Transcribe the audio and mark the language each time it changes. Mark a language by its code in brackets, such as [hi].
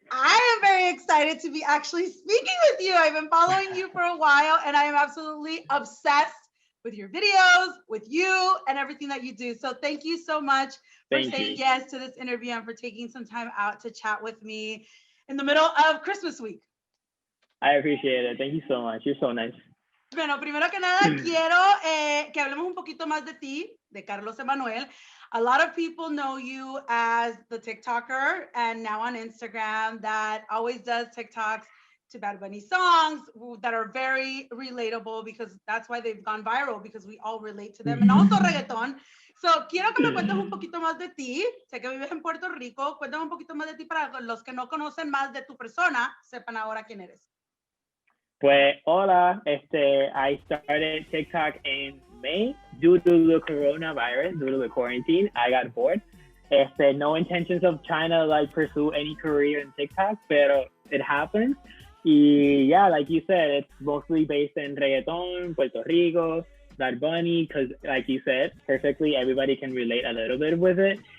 [en] I am very excited to be actually speaking with you. I've been following you for a while, and I am absolutely obsessed with your videos, with you, and everything that you do. So thank you so much for saying yes to this interview and for taking some time out to chat with me in the middle of Christmas week. I appreciate it. Thank you so much. You're so nice. [es] Bueno, primero que nada, quiero que hablemos un poquito más de ti, de Carlos Emmanuel. [en] A lot of people know you as the TikToker and now on Instagram that always does TikToks to Bad Bunny songs that are very relatable because that's why they've gone viral, because we all relate to them, and also reggaeton. [es] So, quiero que me cuentes un poquito más de ti. Sé que vives en Puerto Rico. Cuéntame un poquito más de ti para los que no conocen más de tu persona, sepan ahora quién eres. Pues, hola. [en] I started TikTok in May due to the coronavirus, due to the quarantine. I got bored. No intentions of trying to like pursue any career in TikTok, pero it happened. Y yeah, like you said, it's mostly based in reggaeton, Puerto Rico, Bad Bunny, because like you said, perfectly, everybody can relate a little bit with it.